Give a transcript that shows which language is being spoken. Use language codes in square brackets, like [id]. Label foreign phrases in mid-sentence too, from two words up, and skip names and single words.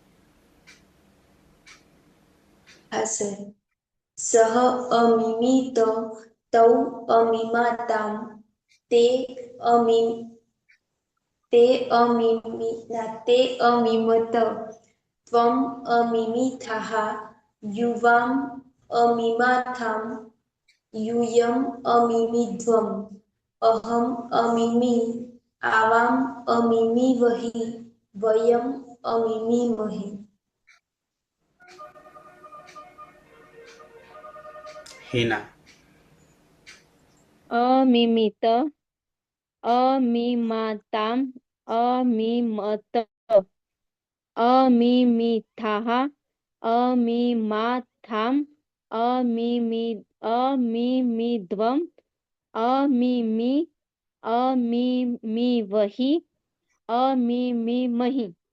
[gu] હા સર [sa] सह अमिमित तौ अमिमाताम ते अमिमत त्वम अमिमिथः युवाम अमिमाथाम यूयम अमिमिध्वम अहम अमिमी आवाम अमिमी वही वयम अमिमीमहि હિના अमिमित अमिमाताम अमिमत अमिमिथः अमिमाथाम अमिमिद्वम अमिमीवहि अमिमीमहि